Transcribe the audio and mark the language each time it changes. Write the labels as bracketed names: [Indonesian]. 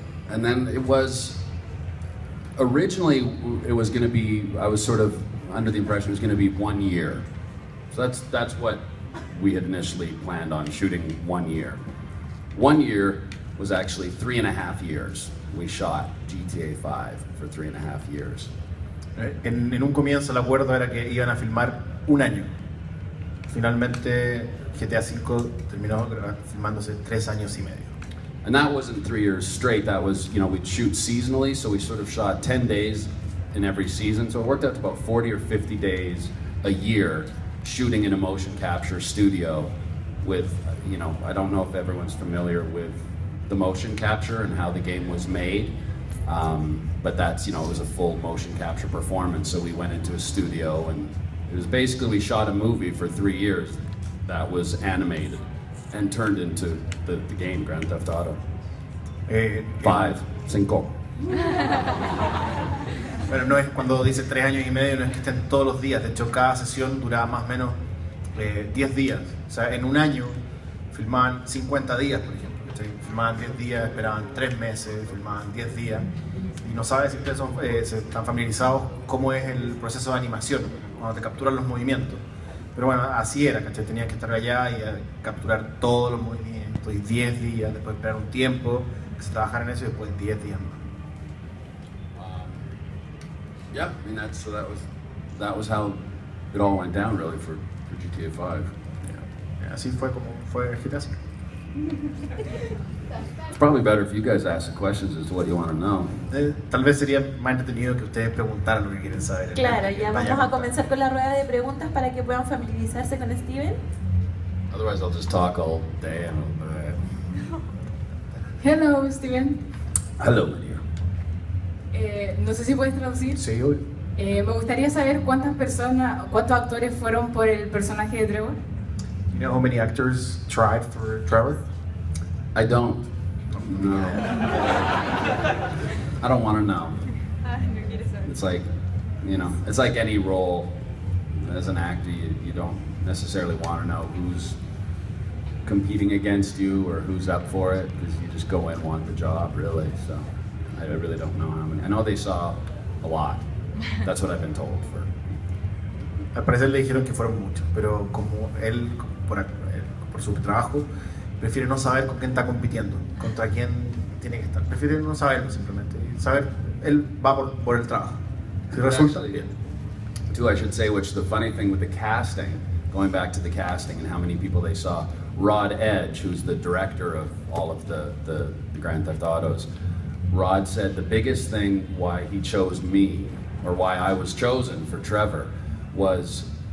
[English] And then it was, originally it was going to be, I was sort of under the impression it was going to be 1 year. So that's what we had initially planned on, shooting 1 year. 1 year was actually 3.5 years. We shot GTA 5 for 3.5 years. [Spanish] En un comienzo el acuerdo era que iban a filmar 1 año. Finalmente GTA 5 terminó filmándose 3 años y medio. [English] And that wasn't 3 years straight. That was, you know, we'd shoot seasonally, so we sort of shot 10 days in every season. So it worked out to about 40 or 50 days a year shooting in a motion capture studio with, you know, I don't know if everyone's familiar with the motion capture and how the game was made. But that's, you know, it was a full motion capture performance. So we went into a studio, and it was basically, we shot a movie for 3 years that was animated and turned into the game Grand Theft Auto. 5. [Spanish] Bueno, no es cuando dice 3 años y medio, no es que estén todos los días. De hecho, cada sesión duraba más o menos 10 días. O sea, en un año filmaban 50 días, por ejemplo. Filmaban 10 días, esperaban 3 meses, filmaban 10 días. Y no sabes si ustedes se están familiarizados cómo es el proceso de animación, cuando te capturan los movimientos. Pero bueno, así era, ¿cachai? Tenías que estar allá y capturar todos los movimientos, y 10 días, después esperar un tiempo, que se trabajara en eso, y después 10 días más. [English] Yeah, I mean, that was how it all went down, really, for GTA 5. [Spanish] Yeah, así fue como fue GTA 5. [English] It's probably better if you guys ask the questions as to what you want to know. [Spanish] Tal vez sería más entretenido que ustedes preguntaran lo que quieren saber. Claro, ya vamos a comenzar con la rueda de preguntas para que puedan familiarizarse con Steven. [English] Otherwise, I'll just talk all day. Hello, Steven. Hello, my dear. [Spanish] No sé si puedes traducir. Sí, obvio. Me gustaría saber cuántos actores fueron por el personaje de Trevor. [English] You know how many actors tried for Trevor? I don't. No. I don't want to know. It's like, you know, it's like any role as an actor, you don't necessarily want to know who's competing against you or who's up for it, because you just go in and want the job, really. So I really don't know how many. I know they saw a lot. That's what I've been told. [Spanish] Al parecer le dijeron que fueron muchos, pero como él, por su trabajo, prefiere no saber con quién está compitiendo, contra quién tiene que estar. Prefiere no saberlo simplemente, y saber, él va por el trabajo. Si resulta, bien. [English] Too, I should say, which the funny thing with the casting, going back to the casting and how many people they saw, Rod Edge, who's the director of all of the Grand Theft Autos, Rod said the biggest thing why he chose me, or why I was chosen for Trevor, was